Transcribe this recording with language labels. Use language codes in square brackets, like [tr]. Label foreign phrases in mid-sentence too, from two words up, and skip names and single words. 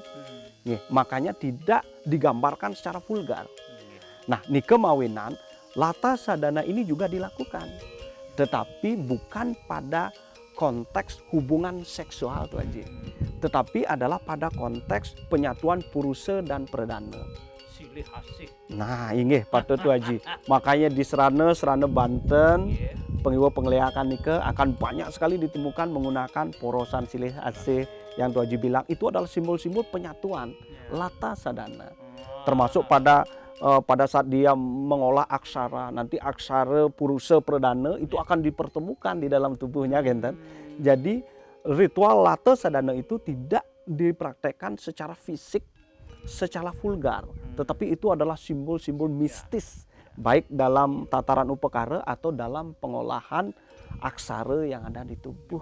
[id] Nggih, makanya tidak digambarkan secara vulgar. Nah, nike mawinan lata sadana ini juga dilakukan. Tetapi bukan pada konteks hubungan seksual tuh Haji. Tetapi adalah pada konteks penyatuan purusa dan perdana. [ban] Silih asih. Nah, inggih patut tuh Haji. Makanya di Serana Banten, pengiwa penglihatan nike akan banyak sekali ditemukan menggunakan porosan silih asih yang tuh Haji bilang itu adalah simbol-simbol penyatuan lata sadana. Termasuk pada saat dia mengolah aksara, nanti aksara purusa perdana itu akan dipertemukan di dalam tubuhnya, genten. Jadi ritual lata sadana itu tidak dipraktekkan secara fisik, secara vulgar, tetapi itu adalah simbol-simbol mistis, baik dalam tataran upekara atau dalam pengolahan aksara yang ada di tubuh.